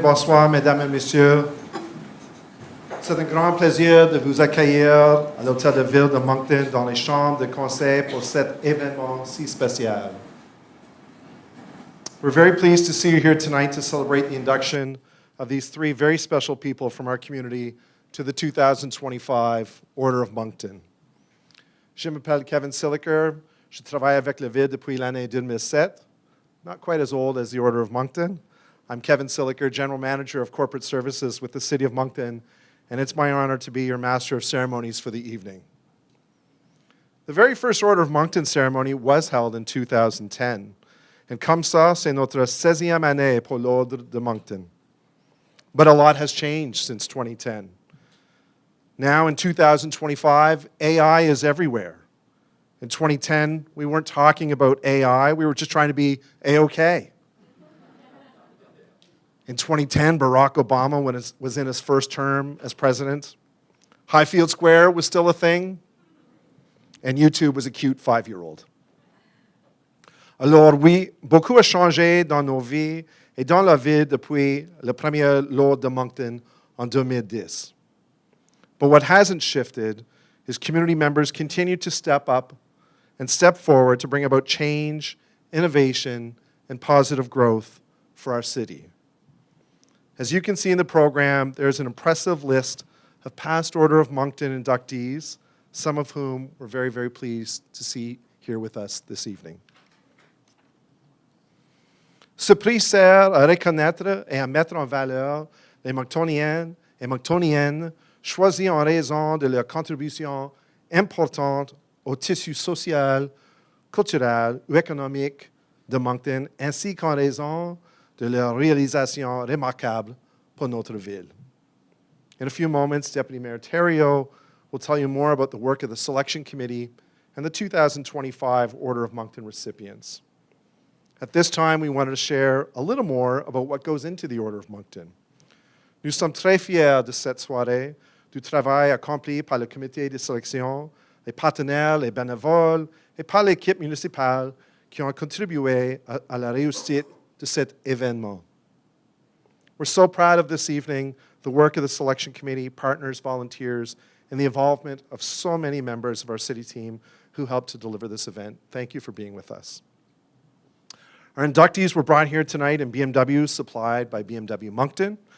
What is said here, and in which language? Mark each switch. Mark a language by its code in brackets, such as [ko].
[fr] Bonsoir, mesdames et messieurs. C'est un grand plaisir de vous accueillir à l'Hôtel de Ville de Moncton dans les chambres de conseil pour cet événement si spécial. [en] We're very pleased to see you here tonight to celebrate the induction of these three very special people from our community to the 2025 Order of Moncton. [fr] Je m'appelle Kevin Silliker. Je travaille avec la Ville depuis l'année 2007. [en] Not quite as old as the Order of Moncton. I'm Kevin Silliker, General Manager of Corporate Services with the City of Moncton, and it's my honor to be your Master of Ceremonies for the evening. The very first Order of Moncton ceremony was held in 2010, and [fr] comme ça, c'est notre 16e année pour l'Ordre de Moncton. [en] But a lot has changed since 2010. Now in 2025, AI is everywhere. In 2010, we weren't talking about AI, we were just trying to be A-OK. In 2010, Barack Obama was in his first term as president. Highfield Square was still a thing, and YouTube was a cute 5-year-old. [fr] Alors oui, beaucoup a changé dans nos vies et dans la ville depuis le premier Lord de Moncton en 2010. [en] But what hasn't shifted is community members continue to step up and step forward to bring about change, innovation, and positive growth for our city. As you can see in the program, there's an impressive list of past Order of Moncton inductees, some of whom we're very, very pleased to see here with us this evening. [fr] Ce prix sert à reconnaître et à mettre en valeur les Monctoniennes et Monctoniennes choisis en raison de leur contribution importante au tissu social, culturel ou économique de Moncton, ainsi qu'en raison de leur réalisation remarquable pour notre ville. [en] In a few moments, Deputy Mayor Thériault will tell you more about the work of the Selection Committee and the 2025 Order of Moncton recipients. At this time, we wanted to share a little more about what goes into the Order of Moncton. [fr] Nous sommes très fiers de cette soirée, du travail accompli par le comité de sélection, les partenaires, les bénévoles, et par l'équipe municipale qui ont contribué à la réussite de cet événement. [en] We're so proud of this evening, the work of the selection committee, partners, volunteers, and the involvement of so many members of our city team who helped to deliver this event. Thank you for being with us. Our inductees were brought here tonight in BMWs supplied by BMW Moncton.